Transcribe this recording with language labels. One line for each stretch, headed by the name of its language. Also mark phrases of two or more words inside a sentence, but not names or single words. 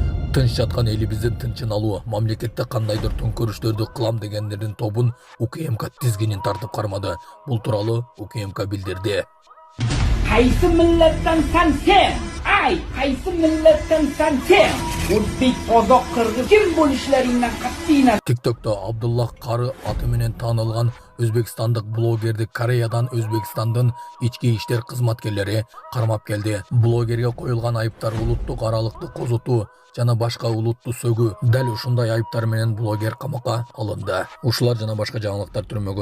Kyrgyz: Тынч жаткан элибиздин тынчын алуу, мамлекетте кандайдыр төңкөрүштөрдү кылам дегендердин тобун УКМК тизгинин тартып кармады. Бул тууралуу УКМК билдирди.
Uzbek: Qaysi millatdan sen? Qaysi millatdan sen? O'zbek, qozoq, qirg'iz kim bo'lishlaringdan qat'iy nazar.
Kyrgyz: TikTok'ta Abdullah Qari аты менен таанылган Өзбекстандык блогерди Кореядан Өзбекстандын ички иштер кызматкерлери кармап келди. Блогерге коюлган айыптар улуттук аралыкты козутуу жана башка улутту сөгүү. Дәл ушундай айыптар менен блогер камакка алынды. Ушулар жана башка жаңылыктар түрмөгү.